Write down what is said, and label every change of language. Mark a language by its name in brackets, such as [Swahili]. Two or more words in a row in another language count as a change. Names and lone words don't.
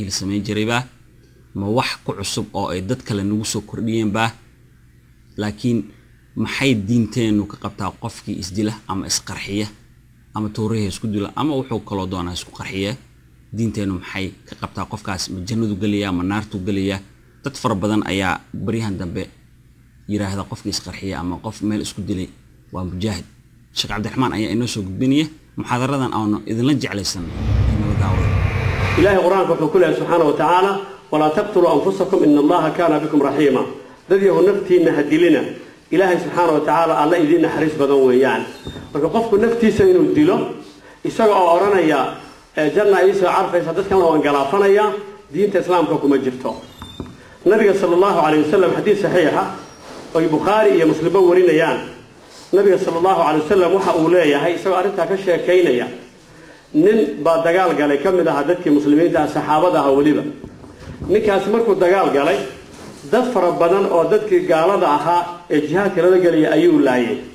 [Somali] la sameyn jiray baa ma wax ku cusub oo ay dad kale nagu soo kordhiyeen baa laakiin maxay diinteenu ka qabtaa qofkii isdila ama isqarxiya ama toorihi isku dila ama wuxuu kala doonaa isku qarxiya diinteenu maxay ka qabtaa qofkaas ma jannadu galaya ma naartu galaya dad far badan ayaa bariyahan dambe yiraahda qofkii isqarxiya ama qof meel isku dilay waa mujaahid Sheekh Cabdiraxmaan ayaa inoo soo gudbinaya muxaadaradan aanu idinla jeclaysan inoo daawo ilaahay quraanka wuxuu ku leeyahay [Arabic] سبحانه وتعالى ولا تقتلوا أنفسكم إن الله كان بكم رحيما [Somali] dadiyoo naftiina hadilina ilaahay [Arabic] سبحانه وتعالى الله [Somali] idin naxariis badan weeyaan marka qofku naftiisa inuu dilo isaga oo oranaya janna isa arfaysa dadkan waan galaafanaya diinta islaamka kuma jirto nabiga [Arabic] صلى الله عليه وسلم حديث صحيح [Somali] oo Bukhari iyo Muslim warinayaan nabiga [Arabic] صلى الله عليه وسلم [Somali] waxa uu leeyahay isagoo arinta ka sheekeynaya nin baa dagaal galay kamid ah dadkii muslimiinta saxaabada ah waliba ninkaas markuu dagaal galay dad fara badan oo dadkii gaalada ahaa ee jihaadka la galay ayuu laayay